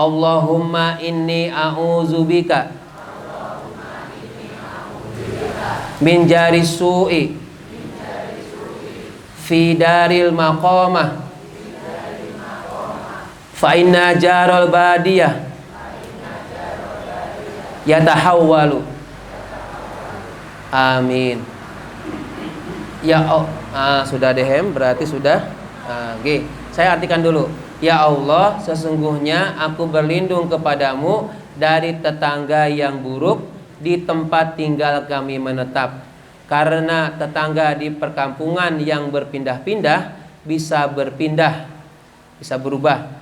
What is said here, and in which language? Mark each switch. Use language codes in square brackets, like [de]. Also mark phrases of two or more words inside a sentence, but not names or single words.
[ar] اللهم إني أعوذ بك من جار السوء في دار المقامة فإن جار البادية يتحول. Amin. [id] Ya sudah dehem, berarti sudah. G. Saya artikan dulu. Ya Allah, sesungguhnya aku berlindung kepadamu dari tetangga yang buruk di tempat tinggal kami menetap. Karena tetangga di perkampungan yang berpindah-pindah bisa berpindah, bisa berubah.